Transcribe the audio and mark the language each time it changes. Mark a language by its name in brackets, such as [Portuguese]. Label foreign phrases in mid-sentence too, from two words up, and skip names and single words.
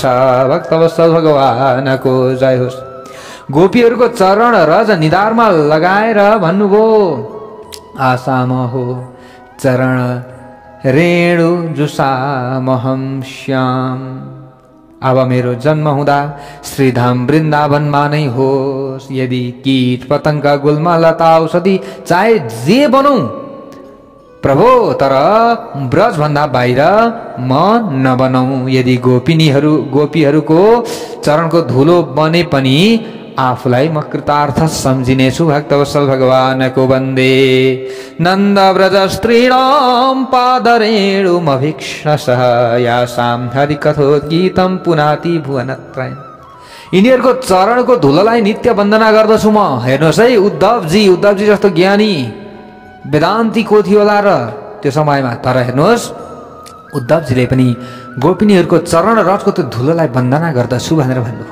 [Nepali] भक्तवत्सल भगवानको जय होस्। गोपीहरूको चरण रज निधारमा लगाएर भन्नुभयो, [Sanskrit] आसाम हो चरण रेणु जुसामहम श्याम। [Nepali] अब मेरो जन्म हुँदा श्रीधाम वृन्दावनमा नै होस्। यदि कीट पतंग गुल्मा लता औषधि चाहे जे बनौं प्रभु, तर ब्रज भन्दा बाहिर म नबनौं। यदि गोपीहरूको चरणको धुलो बने पनि आफूलाई म कृतार्थ सम्झिनेछु। भक्तवत्सल भगवानको वन्दे। [Sanskrit] नन्द व्रज स्त्रीणाम पादरेणुमभीक्ष्णसः यासां हरिकथोद्गीतं पुनाति भुवनत्रयम्। [Nepali] यिनीहरूको चरणको धुलोलाई नित्य वन्दना गर्दछु म। हेर्नुहोस् है उद्धवजी जस्तो ज्ञानी वेदान्ती को थियो होला र त्यो समयमा, तर हेर्नुहोस् उद्धवजीले पनि गोपिनीहरूको चरण रजको त्यो धुलोलाई वन्दना गर्दछु भनेर भन्नुभयो।